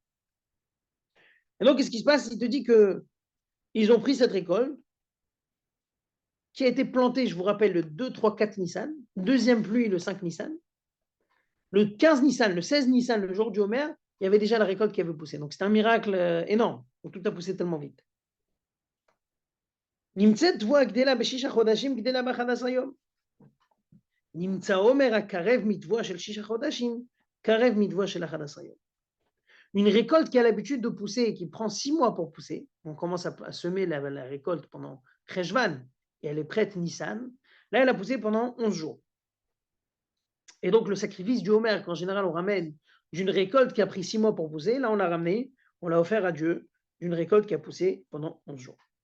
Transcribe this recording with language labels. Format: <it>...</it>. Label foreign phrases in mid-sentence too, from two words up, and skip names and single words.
<fr>Et donc, qu'est-ce qui se passe? Il te dit qu'ils ont pris cette récolte qui a été plantée, je vous rappelle, le 2, 3, 4 Nissan, deuxième pluie le 5 Nissan, le 15 Nissan, le 16 Nissan, le jour du Homer, il y avait déjà la récolte qui avait poussé. Donc, c'est un miracle énorme. Tout a poussé tellement vite.</fr> <he>נמצאת תבואה גדלה בשישה חודשים, גדלה ב11 יום. נמצא עומר הקרב מתבואה של 6 חודשים, קרב מתבואה של 11 יום.</he> <fr>Une récolte qui a l'habitude de pousser et qui prend 6 mois pour pousser, on commence à semer la récolte pendant Cheshvan et elle est prête Nissan, là elle a poussé pendant 11 jours. Et donc le sacrifice du Homer, qu'en général on ramène d'une récolte qui a pris 6 mois pour pousser, là on l'a ramené, on l'a offert à Dieu d'une récolte qui a poussé pendant 11 jours.</fr>